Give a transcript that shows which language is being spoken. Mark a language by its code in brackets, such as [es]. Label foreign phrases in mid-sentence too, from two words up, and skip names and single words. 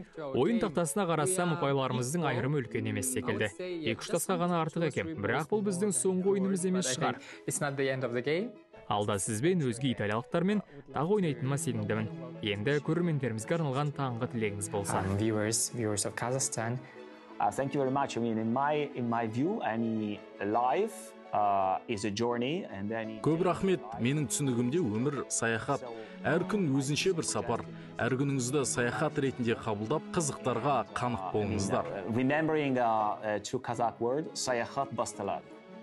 [kk] Ойын тақтасына қарасам, ұпайларымыздың айырымы үлкен емес секілді. 2-3 тасқа ғана артық екен, бірақ бұл біздің соңғы ойынымыз емес шығар. Алда сізбен өзге италиялықтармен тағы ойнайтыныма сенімдімін. Енді көрермендерімізге арналған таңғы тілегіңіз болса. [en] Viewers of Kazakhstan. Thank you very much. I mean, in my view, any life is a journey and then. [kk] Көп рахмет. Менің түсінігімде өмір саяхат. Әр күн өзінше бір сапар. Әр күніңізді саяхат ретінде қабылдап, қызықтарға қанық болыңыздар. [en] Remembering to Kazakh word, [kk] саяхат басталады.